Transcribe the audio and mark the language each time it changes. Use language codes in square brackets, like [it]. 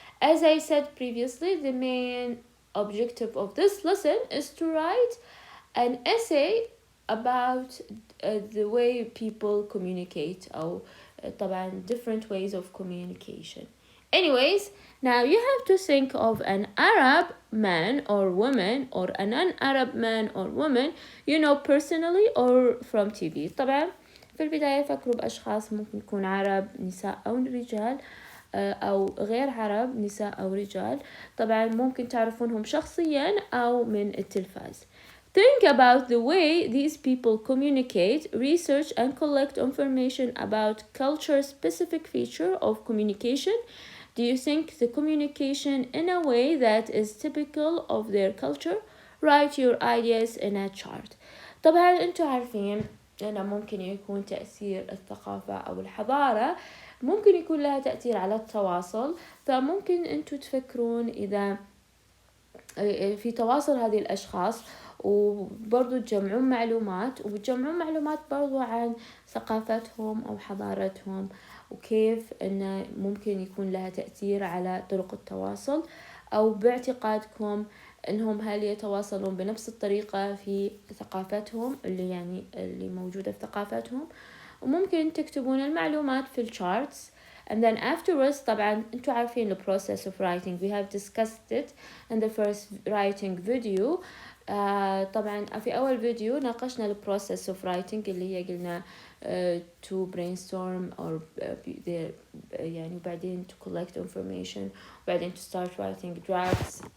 [en] As I said previously, the main objective of this lesson is to write an essay about the way people communicate, or [ar] طبعا [en] different ways of communication. Anyways, now you have to think of an Arab man or woman or a non-Arab man or woman you know personally or from TV. [ar] طبعا في البداية فكروا بأشخاص ممكن يكون عرب نساء أو رجال أو غير عرب نساء أو رجال. طبعا ممكن تعرفونهم شخصيا أو من التلفاز. [en] Think about the way these people communicate, research and collect information about culture-specific feature of communication. Do you think the communication in a way that is typical of their culture? Write your ideas in a chart. [ar] طبعا انتوا عارفين أنه ممكن يكون تأثير الثقافة أو الحضارة ممكن يكون لها تأثير على التواصل. فممكن انتوا تفكرون إذا في تواصل هذه الأشخاص وبرضو تجمعون معلومات وتجمعون معلومات برضو عن ثقافتهم أو حضارتهم وكيف أنه ممكن يكون لها تأثير على طرق التواصل أو باعتقادكم إنهم هل يتواصلون بنفس الطريقة في ثقافتهم اللي موجودة في ثقافتهم. وممكن تكتبون المعلومات في الشارتس. [en] And then afterwards [ar] طبعا انتوا عارفين [en] the process of writing, we have discussed it in the first writing video. [ar] طبعا في أول فيديو ناقشنا [en] the process of writing [ar] اللي هي قلنا [en] to brainstorm or [ar] يعني بعدين [en] to collect information [ar] وبعدين [en] to start writing drafts.